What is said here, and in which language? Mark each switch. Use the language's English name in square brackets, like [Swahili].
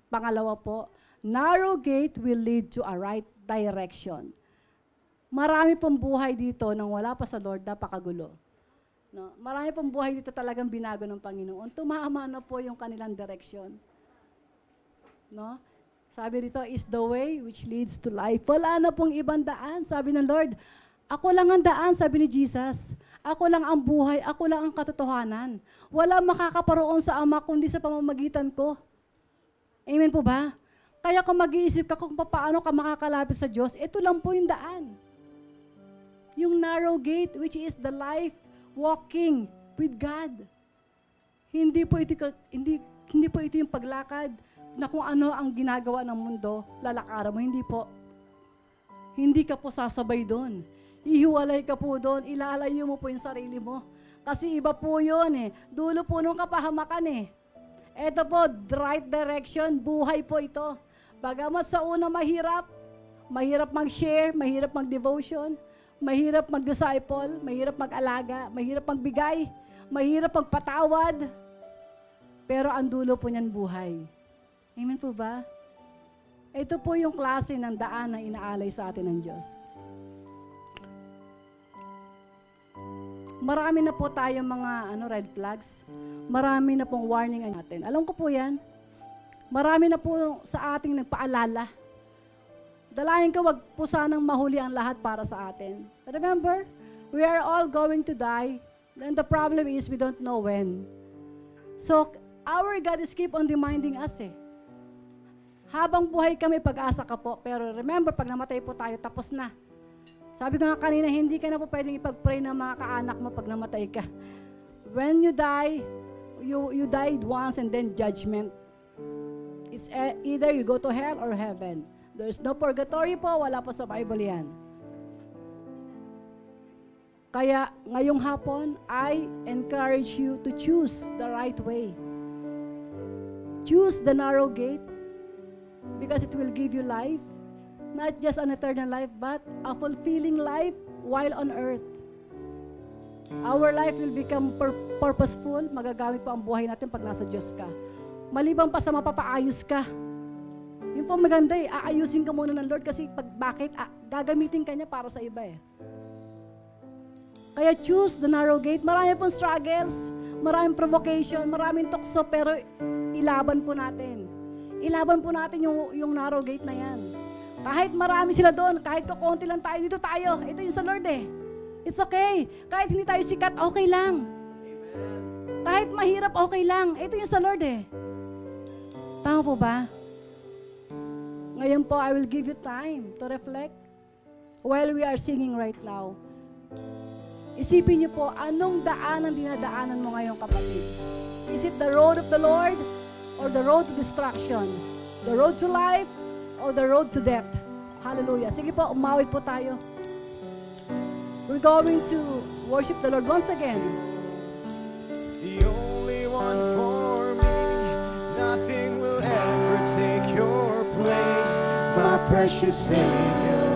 [Filipino] Pangalawa po, [English] narrow gate will lead to a right direction. [Filipino] Marami pong buhay dito nang wala pa sa Lord, napakagulo. No? Marami pong buhay dito talagang binago ng Panginoon. Tumama na po yung kanilang direction. No? Sabi dito, [English] is the way which leads to life. [Filipino] Wala na pong ibang daan. Sabi ng Lord, ako lang ang daan, sabi ni Jesus. Ako lang ang buhay, ako lang ang katotohanan. Wala makakaparoon sa Ama kundi sa pamamagitan ko. Amen po ba? Kaya kung mag-iisip ka kung paano ka makakalapit sa Diyos, ito lang po yung daan. [English] Yung narrow gate, which is the life walking with God. [Filipino] Hindi po ito yung paglakad na kung ano ang ginagawa ng mundo, lalakaran mo. Hindi po. Hindi ka po sasabay doon. Ihiwalay ka po doon, ilalayo mo po yung sarili mo. Kasi iba po yun eh. Dulo po nung kapahamakan eh. Ito po, [English] right direction, [Filipino] buhay po ito. Bagamat sa una mahirap mag-share, mahirap mag-devotion, mahirap mag-disciple, mahirap mag-alaga, mahirap magbigay, mahirap magpatawad. Pero ang dulo po niyan buhay. Amen po ba? Ito po yung klase ng daan na inaalay sa atin ng Diyos. Marami na po tayong mga red flags. Marami na pong warning natin. Alam ko po yan. Marami na po sa ating nagpaalala. Dalayan ka, wag po sanang mahuli ang lahat para sa atin. [English] Remember, we are all going to die. And the problem is we don't know when. So, our God is keep on reminding us eh. [Filipino] Habang buhay kami, pag-asa ka po. Pero remember, pag namatay po tayo, tapos na. Sabi ko nga kanina, hindi ka na po pwedeng ipag-pray ng mga kaanak mo pag namatay ka. [English] When you die, you died once and then judgment. It's either you go to hell or heaven. There's no purgatory po, [Filipino] wala po sa Bible yan. Kaya ngayong hapon, [English] I encourage you to choose the right way. Choose the narrow gate because it will give you life. Not just an eternal life, but a fulfilling life while on earth. Our life will become purposeful. [Filipino] Magagamit po ang buhay natin pag nasa Diyos ka. Maliban pa sa mapapaayos ka. Yung po maganda eh, aayusin ka muna ng Lord kasi bakit? Gagamitin ka niya para sa iba eh. Kaya [English] choose the narrow gate. [Filipino] Marami pong struggles, maraming provocation, maraming tukso, pero ilaban po natin. Ilaban po natin yung narrow gate na yan. Kahit marami sila doon, kahit kukunti lang tayo, dito tayo. Ito yung sa Lord eh. [English] It's okay. [Filipino] Kahit hindi tayo sikat, okay lang. Amen. Kahit mahirap, okay lang. Ito yung sa Lord eh. Tama po ba? Ngayon po, [English] I will give you time to reflect while we are singing right now. [Filipino] Isipin niyo po, anong daan ang dinadaanan mo ngayon, kapatid? [English] Is it the road of the Lord or the road to destruction? The road to life or the road to death? Hallelujah. [Filipino] Sige po, umawit po tayo. [English] We're going to worship the Lord once again. The only one for me, nothing will ever take your place, my precious Savior.